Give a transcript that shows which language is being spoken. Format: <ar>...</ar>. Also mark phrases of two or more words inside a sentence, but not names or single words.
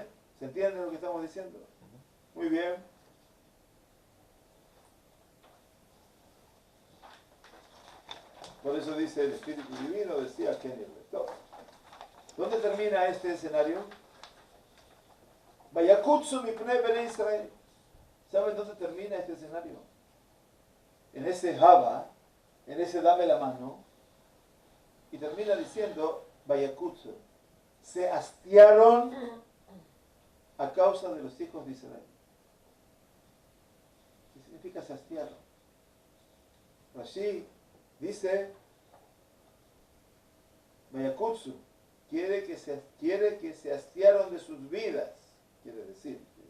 <es>¿Se entiende lo que estamos diciendo? Muy bien. Por eso dice el Espíritu Divino, decía Kenny Rector. ¿Dónde termina este escenario?</es> <he>ויקצו מפני בני ישראל.</he> <es>¿Saben dónde termina este escenario? En ese Haba, en ese dame la mano, y termina diciendo, Vayakutsu, se hastiaron a causa de los hijos de Israel. ¿Qué significa se hastiaron? Rashi dice, Vayakutsu, quiere que se hastiaron de sus vidas, quiere decir.</es>